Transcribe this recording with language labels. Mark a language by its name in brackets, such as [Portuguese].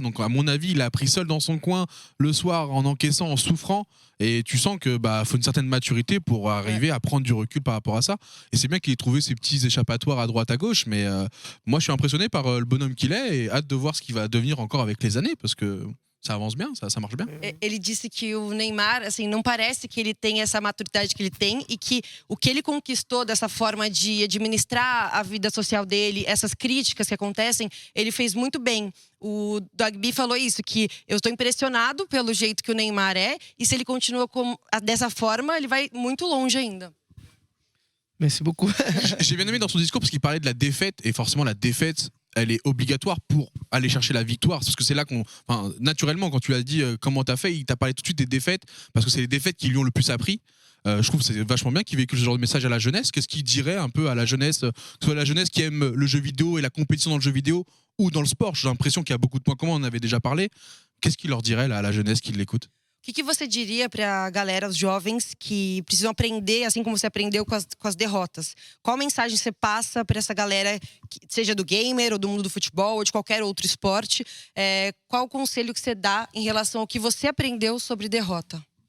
[French] Donc, à mon avis, il a appris seul dans son coin le soir en encaissant, en souffrant. Et tu sens que faut une certaine maturité pour arriver à prendre du recul par rapport à ça. Et c'est bien qu'il ait trouvé ces petits échappatoires à droite, à gauche. Mais moi, je suis impressionné par le bonhomme qu'il est et hâte de voir ce qu'il va devenir encore avec les années parce que Ça avance bien, ça marche bien. [Portuguese] Ele disse que o Neymar, assim, não parece que ele tem essa maturidade que ele tem e que o que ele conquistou dessa forma de administrar a vida social dele, essas críticas que acontecem, ele fez muito bem. O Dogby falou isso, que eu estou impressionado pelo jeito que o Neymar é e se ele continua dessa forma, ele vai muito longe ainda. [French] Merci beaucoup. J'ai bien aimé dans son discours parce qu'il parlait de la défaite et forcément la défaite elle est obligatoire pour aller chercher la victoire parce que c'est là naturellement quand tu l'as dit comment t'as fait, il t'a parlé tout de suite des défaites parce que c'est les défaites qui lui ont le plus appris. Je trouve que c'est vachement bien qu'il véhicule ce genre de message à la jeunesse. Qu'est-ce qu'il dirait un peu à la jeunesse, que ce soit la jeunesse qui aime le jeu vidéo et la compétition dans le jeu vidéo ou dans le sport? J'ai l'impression qu'il y a beaucoup de points communs, on en avait déjà parlé. Qu'est-ce qu'il leur dirait là, à la jeunesse qui l'écoute? [Portuguese] O que você diria para a galera, os jovens que precisam aprender, assim como você aprendeu com as derrotas? Qual mensagem você passa para essa galera, seja do gamer ou do mundo do futebol ou de qualquer outro esporte? Qual o conselho que você dá em relação ao que você aprendeu sobre derrota?